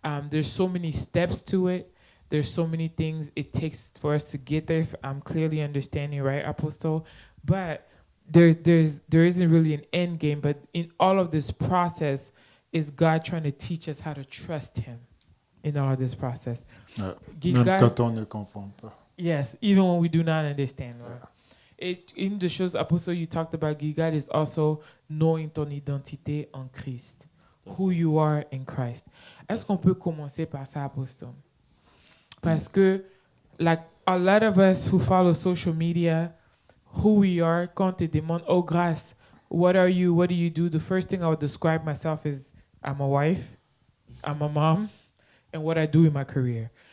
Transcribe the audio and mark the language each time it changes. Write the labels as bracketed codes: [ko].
[en] There's so many steps to it. There's so many things it takes for us to get there. If I'm clearly understanding, right, Apostle? But there isn't really an end game. But in all of this process, is God trying to teach us how to trust Him in all of this process? [fr] Même quand on ne comprend pas. [en] Yes, even when we do not understand, Lord. In the shows, Apostle, you talked about Gilgal is also knowing [fr] ton identité en Christ. [en] Who you are in Christ. [fr] Est-ce qu'on peut commencer par ça, Apostle? Parce que, [en] like, a lot of us who follow social media, who we are, [fr] quand te demande, oh, grâce, [en] what are you, what do you do? The first thing I would describe myself is, I'm a wife, I'm a mom, and what I do in my career.